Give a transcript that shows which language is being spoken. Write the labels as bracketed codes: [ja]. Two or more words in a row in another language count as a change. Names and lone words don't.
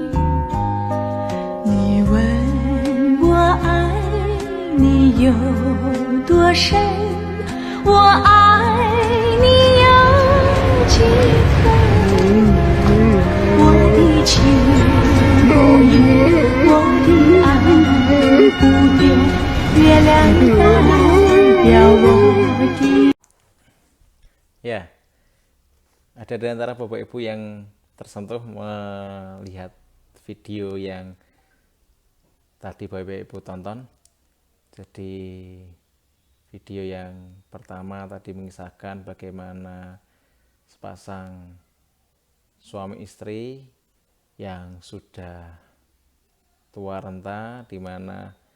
[zh] 你问我爱你有多深，我爱你有几分？我的情不移，我的爱不变，月亮代表我的。 [id] Ya, ada di antara Bapak Ibu yang tersentuh melihat video yang tadi Bapak Ibu tonton. Jadi video yang pertama tadi mengisahkan bagaimana sepasang suami istri yang sudah tua renta, di mana